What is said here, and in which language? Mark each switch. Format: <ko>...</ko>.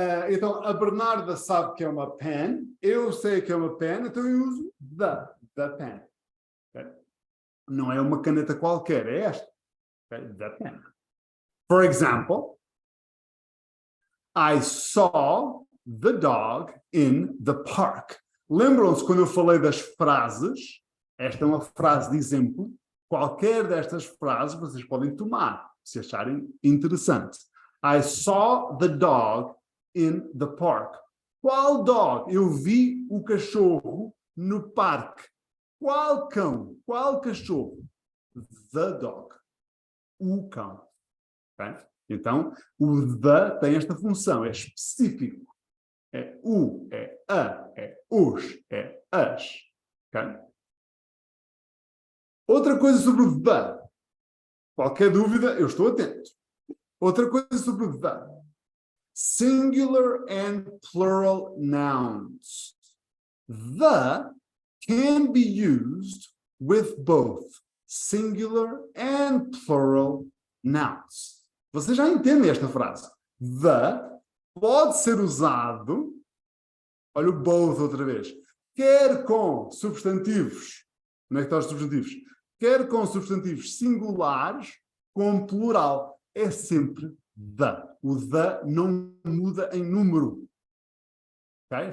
<pt>Então, a Bernarda sabe que é uma pen, eu sei que é uma pen, então eu uso</pt> <en>the pen.</en> <pt>Okay? Não é uma caneta qualquer, é esta.</pt> <en>Okay? The pen. For example, I saw the dog in the park.</en> <pt>Lembram-se quando eu falei das frases? Esta é uma frase de exemplo. Qualquer destas frases vocês podem tomar, se acharem interessante.</pt> <en>I saw the dog in the park.</en> <pt>Qual</pt> <en>dog?</en> <pt>Eu vi o cachorro no parque. Qual cão? Qual cachorro?</pt> <en>The dog.</en> <pt>O cão. Okay? Então, o the tem esta função, é específico. É o, é a, é os, é as. Okay? Outra coisa sobre o the. Qualquer dúvida, eu estou atento. Outra coisa sobre o the.</pt> <en>Singular and plural nouns. The can be used with both singular and plural nouns.</en> <pt>Você já entende esta frase. The pode ser usado, olha o both outra vez, quer com substantivos, onde é que estão os substantivos? Quer com substantivos singulares, com plural. É sempre the. O the não muda em número. Okay?</pt>